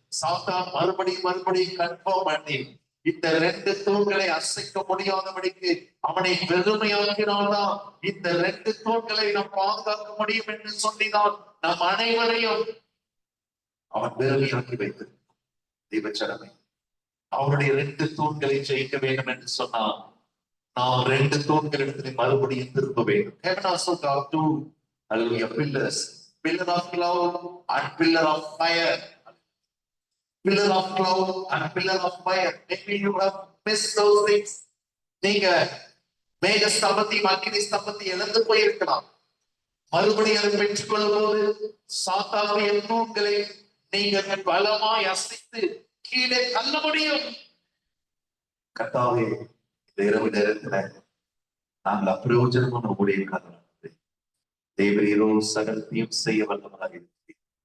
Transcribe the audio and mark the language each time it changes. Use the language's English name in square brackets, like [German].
[Tamil] சாத்தான் மறுபடியும் கன்ஃபார்ம் பண்ணி இந்த 2 தூண்களை அசைக்க முடியாதபடிக்கு அவனை வெறுமையாக்கினால்தான் இந்த 2 தூண்களை நாம் பாதுகாக்க முடியும் என்று சொல்லிதான் நம் அனைவரையும் அவன் வெறுமையாக்கி வைத்திருக்கிறான். தெய்வச்சடமை அவனுடைய 2 தூண்களை ஜெயிக்க வேண்டும் என்று சொன்னான். நாம் 2 தூண்களிடத்திலே மறுபடியும் திரும்ப வேண்டும். [English] Heaven also got 2 hallelujah pillars, pillar of cloud and pillar of fire. Pillar of cloud and pillar of fire. Maybe you have missed those things. [Tamil] நீங்க மேக ஸ்தம்பத்தையும் அக்கினி ஸ்தம்பத்தையும் இழந்து போயிருக்கலாம். மறுபடியும் அதை பெற்றுக் கொள்ளும் போது சாத்தானுடைய தூண்களை நீங்கள் பலமாய் அசைத்து கீழே தள்ள முடியும். கர்த்தாவே, இந்த இரவு நேரத்துல நாங்கள் அப்பிரயோஜனமான ஊழியக்காரர்கள் தேவரீரோ சகலத்தையும் செய்ய வல்லவராக இருக்கிறீர்.